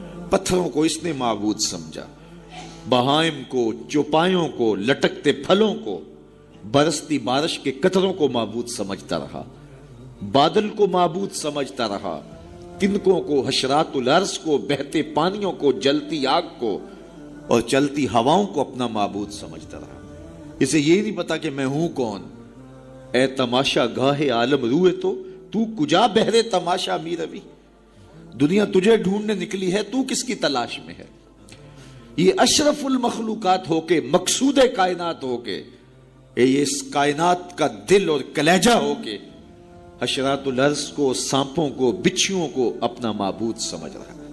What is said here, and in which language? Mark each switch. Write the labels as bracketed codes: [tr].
[ur] پتھروں کو اس نے معبود سمجھا، بہائم کو، چوپایوں کو، لٹکتے پھلوں کو، برستی بارش کے قطروں کو معبود سمجھتا رہا، بادل کو معبود سمجھتا رہا، تنکوں کو، حشرات الارض کو، بہتے پانیوں کو، جلتی آگ کو اور چلتی ہواؤں کو اپنا معبود سمجھتا رہا. اسے یہ نہیں پتا کہ میں ہوں کون. [fa] اے تماشا گاہ عالم روئے تو کجا بہرے تماشا می روی. [ur] دنیا تجھے ڈھونڈنے نکلی ہے، تو کس کی تلاش میں ہے. یہ اشرف المخلوقات ہو کے، مقصود کائنات ہو کے، یہ اس کائنات کا دل اور کلیجہ ہو کے حشرات الارض کو، سانپوں کو، بچھیوں کو اپنا معبود سمجھ رہا ہے.